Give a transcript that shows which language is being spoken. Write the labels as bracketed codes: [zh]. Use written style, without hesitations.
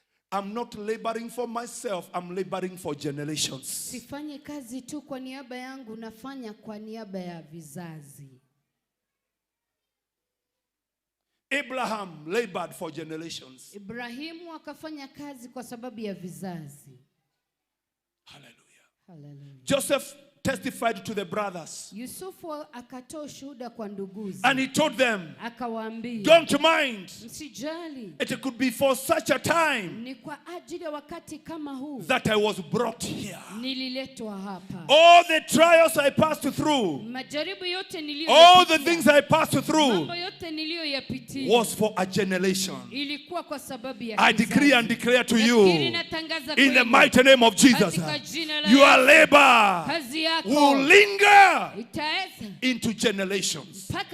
[en] I'm not laboring for myself, I'm laboring for generations. [sw] Sifanye kazi tu kwa niaba yangu, nafanya kwa niaba ya vizazi. [en] Abraham labored for generations. [sw] Ibrahimu akafanya kazi kwa sababu ya vizazi. Hallelujah. Hallelujah. [en] Joseph testified to the brothers. [sw] Yusufu akatoa shuhuda kwa nduguzi. [en] And he told them, [sw] akawaambia, [en] don't mind. [sw] Msijali. [en] It could be for such a time. [sw] Ni kwa ajili ya wakati kama huu [en] That I was brought here. [sw] Nililetwa hapa. [en] All the trials I passed through. [sw] Majaribu yote [en] all the things I passed through. [sw] Mambo yote niliyoyapitia. [en] Was for a generation. [sw] Ilikuwa kwa sababu ya [en] I decree and declare to you, in the mighty name of Jesus, your labor will linger into generations.